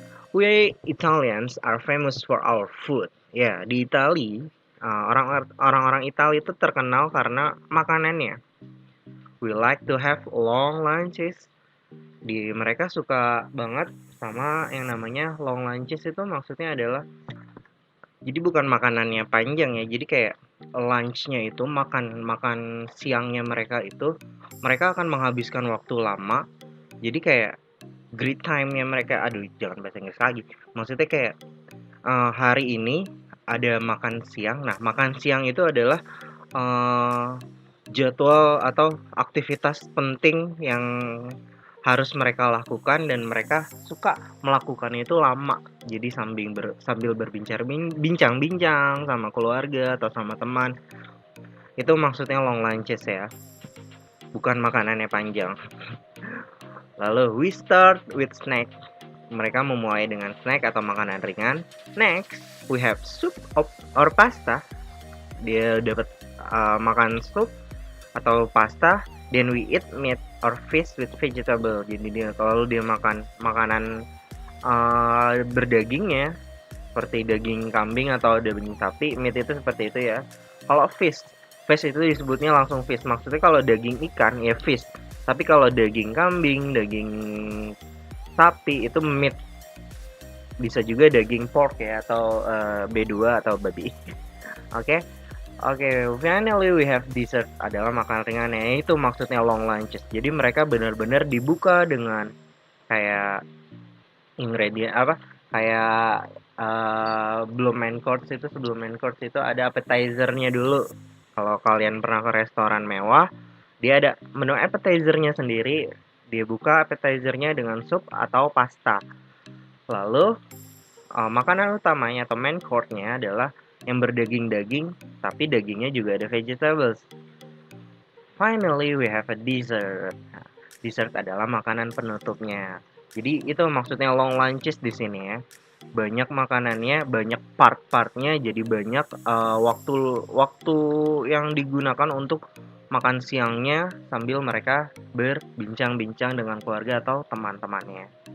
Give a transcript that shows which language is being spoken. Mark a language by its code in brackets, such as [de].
[en] We Italians are famous for our food. [id] Ya, di Itali orang-orang Itali itu terkenal karena makanannya. [en] We like to have long lunches. [id] Mereka suka banget sama yang namanya long lunches. Itu maksudnya adalah, jadi bukan makanannya panjang ya, jadi kayak lunchnya itu makan siangnya mereka akan menghabiskan waktu lama. Jadi kayak great time-nya mereka, jangan bahasa Inggris lagi, maksudnya kayak hari ini ada makan siang. Nah, makan siang itu adalah jadwal atau aktivitas penting yang harus mereka lakukan, dan mereka suka melakukannya itu lama. Jadi sambil berbincang-bincang sama keluarga atau sama teman. Itu maksudnya long lunches ya. Bukan makanannya panjang. [en] Lalu we start with snack. [id] Mereka memulai dengan snack atau makanan ringan. [en] Next, we have soup or pasta. [id] Dia dapat makan sup atau pasta. [en] Then we eat meat or fish with vegetable. [id] Jadi kalau dia makan makanan berdagingnya seperti daging kambing atau daging sapi, meat itu seperti itu ya. Kalau fish itu disebutnya langsung fish. Maksudnya kalau daging ikan ya fish. Tapi kalau daging kambing, daging sapi itu meat. Bisa juga daging pork ya, atau B2 atau babi. [en] Oke, finally we have dessert, [id] adalah makanan ringannya. Itu maksudnya long lunches. Jadi mereka benar-benar dibuka dengan kayak ingredient kayak sebelum main course itu ada appetizer-nya dulu. Kalau kalian pernah ke restoran mewah, dia ada menu appetizer-nya sendiri. Dia buka appetizer-nya dengan sup atau pasta. Lalu makanan utamanya atau main course-nya adalah yang berdaging-daging, tapi dagingnya juga ada vegetables. [en] Finally, we have a dessert. [id] Dessert adalah makanan penutupnya. Jadi itu maksudnya long lunches di sini ya. Banyak makanannya, banyak part-partnya, jadi banyak waktu yang digunakan untuk makan siangnya sambil mereka berbincang-bincang dengan keluarga atau teman-temannya.